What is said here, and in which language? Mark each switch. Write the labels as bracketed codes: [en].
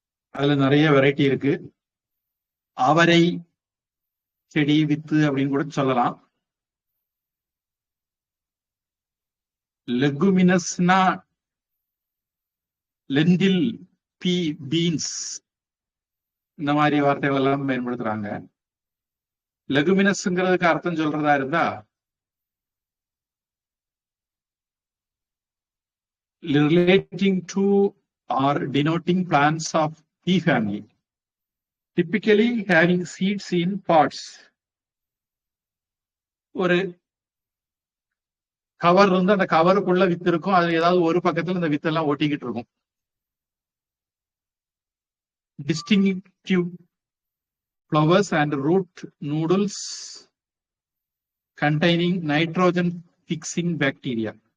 [ta] அதுல நிறைய வெரைட்டி இருக்கு. அவரை செடி வித்து அப்படின்னு கூட சொல்லலாம். லெகுமினஸ்னா லெண்டில், பீ, பீன்ஸ் இந்த மாதிரி வார்த்தைகள் எல்லாம் பயன்படுத்துறாங்க. லெகுமினஸ்ங்கிறதுக்கு அர்த்தம் சொல்றதா இருந்தா [en] relating to or denoting plants of pea family, typically having seeds in pods. [ta] ஒரு கவர் இருந்து அந்த கவருக்குள்ள வித்து இருக்கும். அது ஏதாவது ஒரு பக்கத்துல இந்த வித்தெல்லாம் ஒட்டிக்கிட்டு இருக்கும். [en] Distinctive flowers and root noodles containing nitrogen fixing bacteria.